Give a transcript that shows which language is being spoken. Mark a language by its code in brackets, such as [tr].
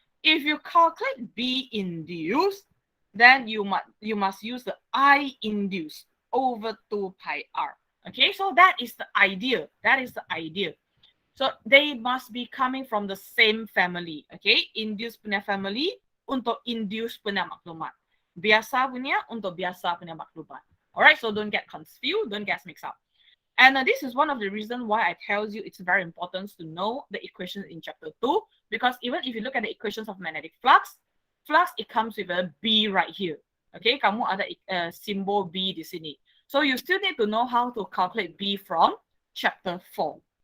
[en] If you calculate B induced, then you must use the I induced over 2 pi r. Okay, so that is the idea. That is the idea. So they must be coming from the same family. [ms] Okay, induced punya family untuk induced punya maklumat. Biasa punya untuk biasa punya maklumat. [en] Alright, so don't get confused, don't get mixed up. And this is one of the reasons why I tell you it's very important to know the equations in chapter 2, because even if you look at the equations of magnetic flux, it comes with a B right here. Okay, [ms] kamu ada symbol B di sini. [en] So you still need to know how to calculate B from chapter 4.